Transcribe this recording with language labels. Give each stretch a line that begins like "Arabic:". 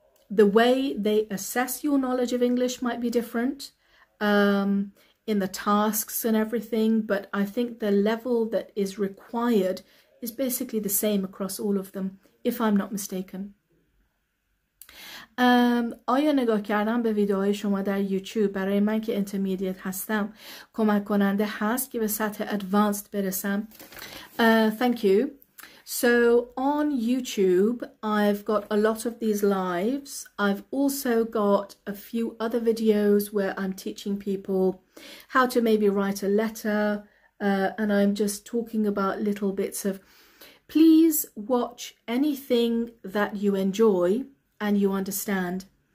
English: The way they assess your knowledge of English might be different in the tasks and everything, but I think the level that is required is basically the same across all of them, if I'm not mistaken.
Persian: آیا نگاه کردن به ویدیوهای شما در یوتیوب برای من که اینترمدیت هستم کمک کننده هست که به سطح ادوانسد برسم؟
English: Thank you. So on YouTube, I've got a lot of these lives. I've also got a few other videos where I'm teaching people how to maybe write a letter, and I'm just talking about little bits of, please watch anything that you enjoy and you understand.